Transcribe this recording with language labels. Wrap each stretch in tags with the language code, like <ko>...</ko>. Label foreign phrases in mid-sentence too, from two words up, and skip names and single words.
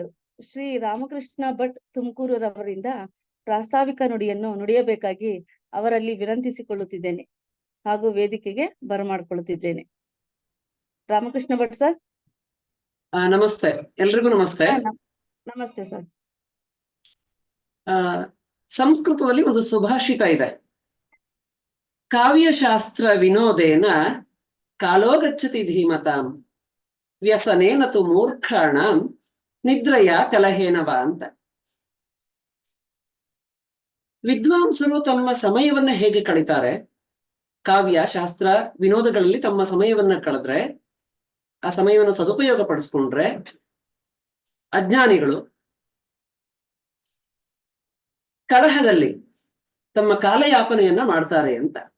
<kn>ಶ್ರೀ ರಾಮಕೃಷ್ಣ ಭಟ್ ತುಮಕೂರವರಿಂದ ಪ್ರಾಸ್ತಾವಿಕ ನುಡಿಯನ್ನು ನುಡಿಯಬೇಕಾಗಿ ಅವರಲ್ಲಿ ವಿನಂತಿಸಿಕೊಳ್ಳುತ್ತಿದ್ದೇನೆ ಹಾಗೂ ವೇದಿಕೆಗೆ ಬರಮಾಡಿಕೊಳ್ಳುತ್ತಿದ್ದೇನೆ. ರಾಮಕೃಷ್ಣ ಭಟ್ ಸರ್. ನಮಸ್ತೆ, ಎಲ್ರಿಗೂ ನಮಸ್ತೆ. ನಮಸ್ತೆ ಸರ್. ಸಂಸ್ಕೃತದಲ್ಲಿ ಒಂದು ಸುಭಾಷಿತ ಇದೆ,</kn> <sa>ಕಾವ್ಯಶಾಸ್ತ್ರ ವಿನೋದೇನ ಕಾಲೋ ಗಚ್ಚತಿ ಧೀಮತಾಂ ವ್ಯಸನೇನ ತು ಮೂರ್ಖಾಣಂ ನಿದ್ರಯ ಕಲಹೇನವ ಅಂತ.</sa> <kn>ವಿದ್ವಾಂಸರು ತಮ್ಮ ಸಮಯವನ್ನ ಹೇಗೆ ಕಳೀತಾರೆ, ಕಾವ್ಯ ಶಾಸ್ತ್ರ ವಿನೋದಗಳಲ್ಲಿ ತಮ್ಮ ಸಮಯವನ್ನ ಕಳೆದ್ರೆ, ಆ ಸಮಯವನ್ನು ಸದುಪಯೋಗ ಪಡಿಸ್ಕೊಂಡ್ರೆ, ಅಜ್ಞಾನಿಗಳು ಕಲಹದಲ್ಲಿ ತಮ್ಮ ಕಾಲಯಾಪನೆಯನ್ನ ಮಾಡ್ತಾರೆ ಅಂತ.</kn>